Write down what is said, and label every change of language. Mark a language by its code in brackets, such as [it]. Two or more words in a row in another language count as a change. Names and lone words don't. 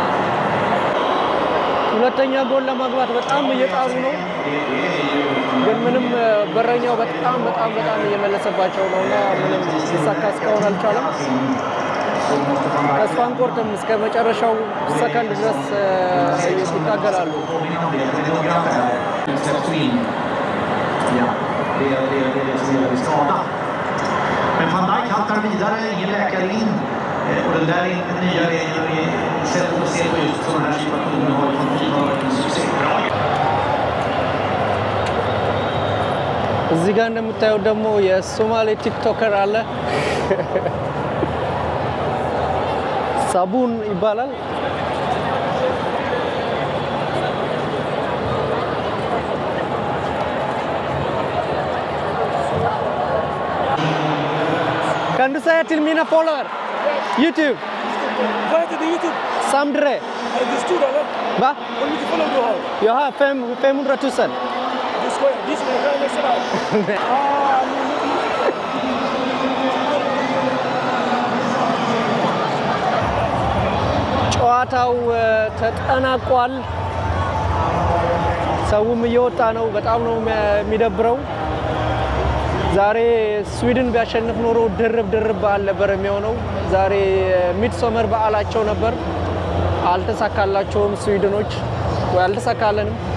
[am] ሁለተኛ ጎል ለማግባት በጣም እየጣሩ ነው፣ ግን ምንም ቢሆንም በረኛው በጣም እየመለሰባቸው ነውና ምንም ሊሳካ እስካሁን አልቻለም። ተስፋ አንቆርጥም፣ እስከ መጨረሻው ሰከንድ ድረስ ይታገላሉ። [sv] Men Van Dijk haltar vidare, ingen läkare in. Och den där nya sättet att se på just sådana här situationer har ju varit en succé. [am] እዚህ ጋር እንደምታዩት ደግሞ የሶማሌ ቲክቶከር አለ። ሳቡን ይባላል። [sv] Kan du säga till mina följare? YouTube. Vad heter det YouTube? Samdre. Är du stor eller? Va? Hur mycket följare du har? Jag har 500 000. Du skojar, visa mig vem är sådär. [am] ጨዋታው ተጠናቋል። ሰውም እየወጣ ነው። በጣም ነው የሚደብረው። ዛሬ ስዊድን ቢያሸንፍ ኖሮ ድርብ በዓል ነበር የሚሆነው። ዛሬ ሚድሶመር በዓላቸው ነበር። አልተሳካላቸውም ስዊድኖች፣ ወይ አልተሳካለንም።